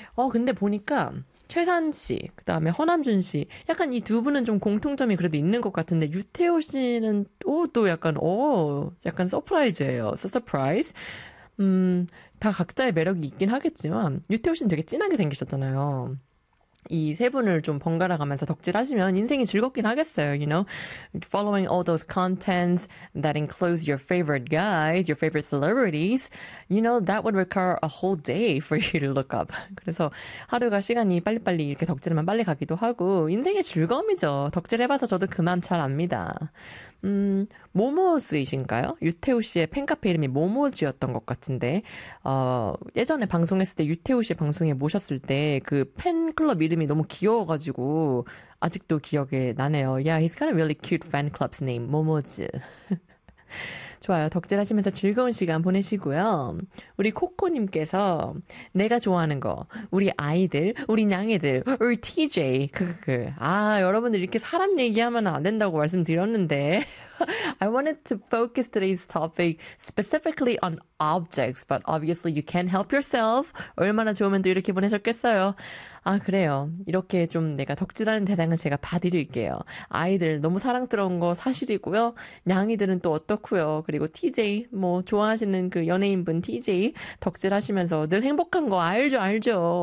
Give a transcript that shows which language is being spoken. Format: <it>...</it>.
<ko>근데 보니까 최산 씨, 그다음에 허남준 씨, 약간 이두 분은 좀 공통점이 그래도 있는 것 같은데 유태호 씨는 또 약간 약간 서프라이즈예요. 서프라이즈. 다 각자의 매력이 있긴 하겠지만 유태호 씨는 되게 진하게 생기셨잖아요. 이세 분을 좀 번갈아 가면서 덕질하시면 인생이 즐겁긴 하겠어요,</ko> <en>you know? Following all those contents that includes your favorite guys, your favorite celebrities, you know, that would require a whole day for you to look up.</en> <ko>그래서 하루가 시간이 빨리빨리 이렇게 덕질하면 빨리 가기도 하고, 인생의 즐거움이죠. 덕질해봐서 저도 그맘잘 압니다. 모모즈이신가요? 유태우 씨의 팬카페 이름이 모모즈였던 것 같은데, 예전에 방송했을 때 유태우 씨 방송에 모셨을 때그 팬클럽 이름이 너무 귀여워가지고 아직도 기억에 나네요.</ko> <en>Yeah, he's got a really cute fan club's name, 모모즈.</en> <ko>좋아요. 덕질하시면서 즐거운 시간 보내시고요. 우리 코코님께서 내가 좋아하는 거, 우리 아이들, 우리 냥이들, 우리 TJ. 아, 여러분들 이렇게 사람 얘기하면 안 된다고 말씀드렸는데.</ko> <en>I wanted to focus today's topic specifically on objects, but obviously you can't help yourself.</en> <ko>얼마나 좋으면 또 이렇게 보내셨겠어요. 아, 그래요. 이렇게 좀 내가 덕질하는 대상은 제가 봐드릴게요. 아이들 너무 사랑스러운 거 사실이고요. 냥이들은 또 어떻고요. 그리고 TJ, 뭐 좋아하시는 그 연예인분 TJ 덕질하시면서 늘 행복한 거 알죠, 알죠.</ko>